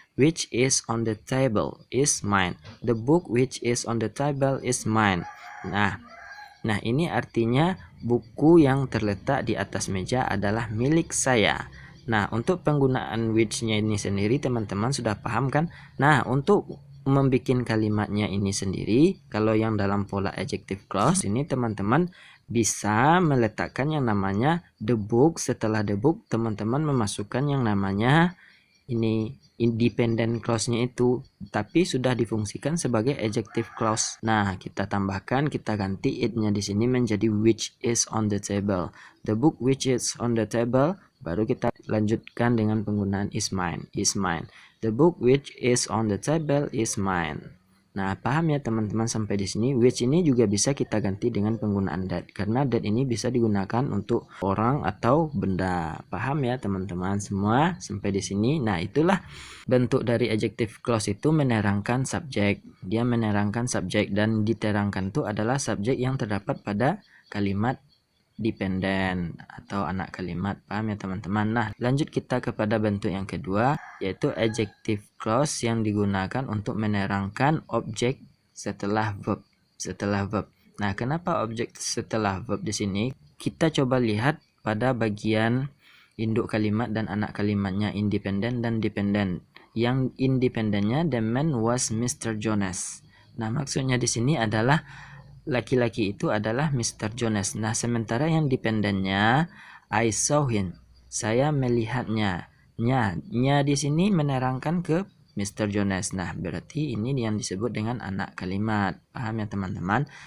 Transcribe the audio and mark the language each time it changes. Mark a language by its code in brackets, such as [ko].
[en] Which is on the table is mine. The book which is on the table is mine. [id] Nah, ini artinya buku yang terletak di atas meja adalah milik saya. Nah, untuk penggunaan which-nya ini sendiri teman-teman sudah paham kan? Nah, untuk membuat kalimatnya ini sendiri, kalau yang dalam pola adjective clause ini teman-teman bisa meletakkan yang namanya the book. Setelah the book teman-teman memasukkan yang namanya ini independent clause-nya itu, tapi sudah difungsikan sebagai adjective clause. Nah, kita tambahkan, kita ganti it-nya di sini menjadi which is on the table. [en] The book which is on the table, [id] baru kita lanjutkan dengan penggunaan [en] is mine, is mine. The book which is on the table is mine. [id] Nah, paham ya teman-teman sampai di sini? Which ini juga bisa kita ganti dengan penggunaan that, karena that ini bisa digunakan untuk orang atau benda. Paham ya teman-teman semua sampai di sini? Nah, itulah bentuk dari adjective clause itu menerangkan subjek. Dia menerangkan subjek dan diterangkan itu adalah subjek yang terdapat pada kalimat dependent atau anak kalimat. Paham ya teman-teman? Nah, lanjut kita kepada bentuk yang kedua, yaitu adjective clause yang digunakan untuk menerangkan objek setelah verb. Nah, kenapa objek setelah verb di sini? Kita coba lihat pada bagian induk kalimat dan anak kalimatnya, independent dan dependent. Yang independennya, [en] the man was Mr. Jonas. [id] Nah, maksudnya di sini adalah laki-laki itu adalah Mr. Jonas. Nah, sementara yang dependennya, [en] I saw him. [id] Saya melihatnya. Nya di sini menerangkan ke Mr. Jonas. Nah, berarti ini yang disebut dengan anak kalimat. Paham ya teman-teman?